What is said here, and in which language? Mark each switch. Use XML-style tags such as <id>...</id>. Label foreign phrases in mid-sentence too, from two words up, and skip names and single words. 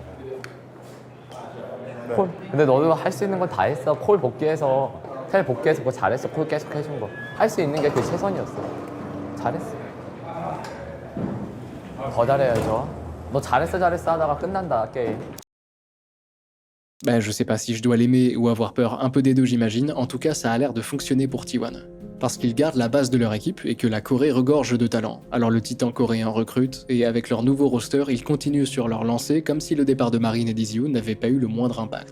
<ko>네. 콜. 근데 너도 할 수 있는 건 다 했어. 콜 복귀해서, 텔 복귀해서 그거 잘했어. 콜 계속 해준 거. 할 수 있는 게 그게 최선이었어. 잘했어. 더 잘해야죠. 너 잘했어 하다가 끝난다, 게임.</ko> <fr>Ben, je sais pas si je dois l'aimer ou avoir peur, un peu des deux j'imagine, en tout cas ça a l'air de fonctionner pour T1. Parce qu'ils gardent la base de leur équipe et que la Corée regorge de talent. Alors le titan coréen recrute, et avec leur nouveau roster, ils continuent sur leur lancée comme si le départ de Marine et d'Iseun n'avait pas eu le moindre impact.</fr>